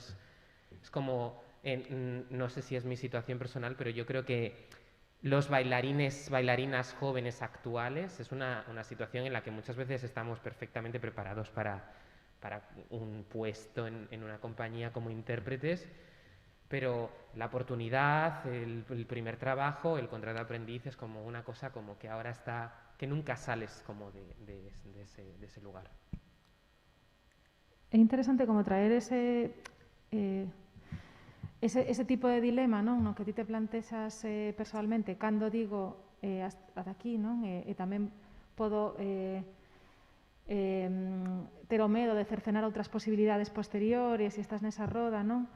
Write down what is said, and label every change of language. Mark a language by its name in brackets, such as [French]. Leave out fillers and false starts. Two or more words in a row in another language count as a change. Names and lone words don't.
[Spanish] Es como, no sé si es mi situación personal, pero yo creo que los bailarinas jóvenes actuales es una situación en la que muchas veces estamos perfectamente preparados para un puesto en una compañía como intérpretes, pero la oportunidad, el primer trabajo, el contrato de aprendiz es como una cosa como que ahora está, que nunca sales como de ese lugar. [Galician] É interesante como traer ese tipo de dilema, non? No que ti te plantexas personalmente cando digo ata aquí, non? E tamén podo ter o medo de cercenar outras posibilidades posteriores e estás nesa roda, non?